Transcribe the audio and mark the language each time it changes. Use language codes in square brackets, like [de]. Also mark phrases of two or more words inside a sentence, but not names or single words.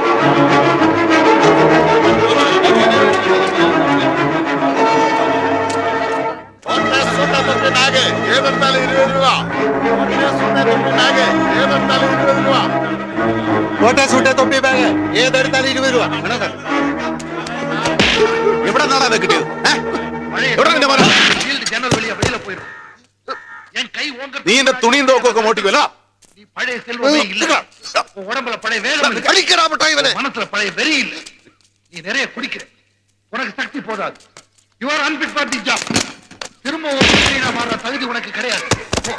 [ml] തൊപ്പി ബാഗ് ഏതെടുത്താലും 20 രൂപ. എവിടെ നിന്നാണ് കിട്ടിയത്? നീ എന്റെ തുണിയും തോക്കും ഒക്കെ മോട്ടിക്കുമല്ലോ. [ta] பழைய செல்வமே இல்ல உடம்புல பழைய வேகம் [ml] കളിക്കടാ മുട്ടാ ഇവനെ [ta] மனசுல பழைய வெறி இல்ல நீ நிறைய குடிக்கிற உனக்கு சக்தி போதாது [en] you are unfit for the job [ta] திரும்ப ஒரு மனிதனா மாற தகுதி உனக்கு கிடையாது போ.